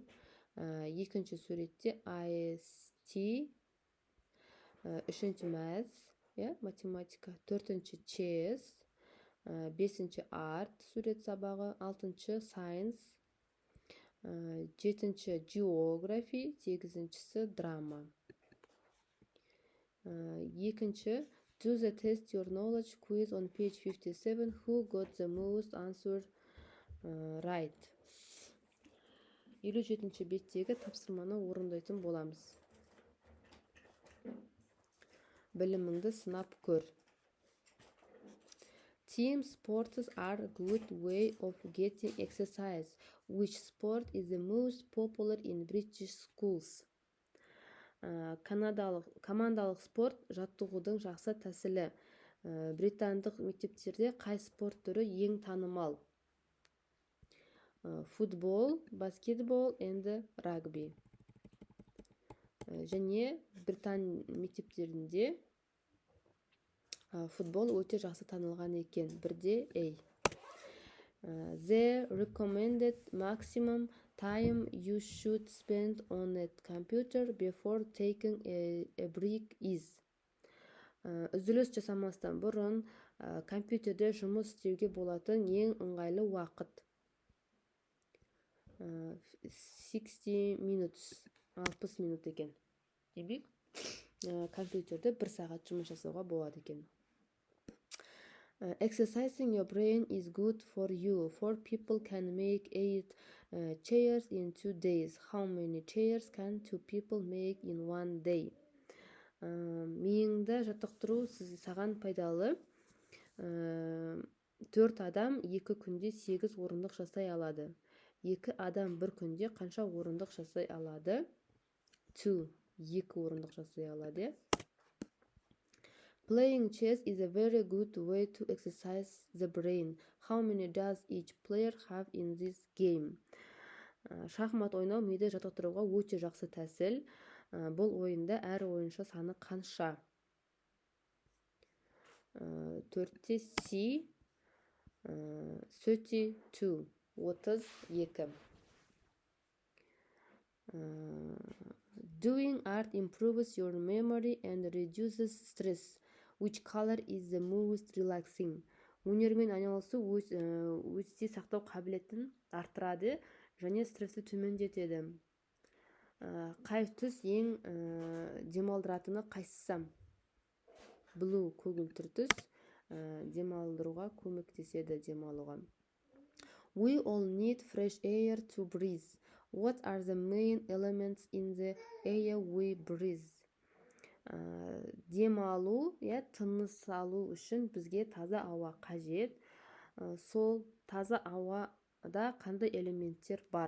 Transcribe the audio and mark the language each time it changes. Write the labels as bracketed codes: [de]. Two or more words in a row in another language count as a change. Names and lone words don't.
[kk] Екінші суретте IST, үшінші Math, математика. Төртінші Chess, бесінші Art, сурет сабағы. Алтыншы Science, жетінші Geography, сегізіншісі Drama. Екінші [en] Do the test your knowledge quiz on page 57. Who got the most answer right? [kk] 57-ші беттегі тапсырманы орындайтын боламыз. Біліміңді сынап көр. [en] Team sports are a good way of getting exercise. Which sport is the most popular in British schools? [kk] Командалық спорт жаттығудың жақсы тәсілі. Британдық мектептерде қай спорт түрі ең танымал? Футбол, баскетбол and рагби. Және Британ мектептерінде футбол өте жақсы танылған екен. Бірде A. [en] The recommended maximum time you should spend on a computer before taking a break is. [kk] Үзіліс жасамастан бұрын компьютерде жұмыс істеуге болатын ең ыңғайлы уақыт. 60 minutes, 60 минут екен. Демек, компьютерде 1 сағат жұмыс жасауға болады екен. [en] Exercising your brain is good for you. 4 people can make 8 chairs in 2 days. How many chairs can 2 people make in 1 day? [kk] Миыңды жаттықтыру саған пайдалы. 4 адам 2 күнде 8 орындық жасай алады. 2 адам 1 күнде қанша орындық жасай алады? 2 орындық жасай алады. [en] Playing chess is a very good way to exercise the brain. How many does each player have in this game? [kk] Шахмат ойнау миды жаттықтыруға өте жақсы тәсіл. Бұл ойында әр ойыншы саны қанша? 4-те C, 32. [en] Doing art improves your memory and reduces stress. Which color is the most relaxing? [kk] Өнермен айналысу өсте сақтау қабілетін арттырады және стресті төмендетеді. Қай түс ең демалдыратыны қайсысы? Blue, көгілдір түс демалдыруға көмектеседі демалуға. [en] We all need fresh air to breathe. What are the main elements in the air we breathe? [kk] Демалу, тыныс алу үшін бізге таза ауа қажет. Сол таза ауада қандай элементтер бар?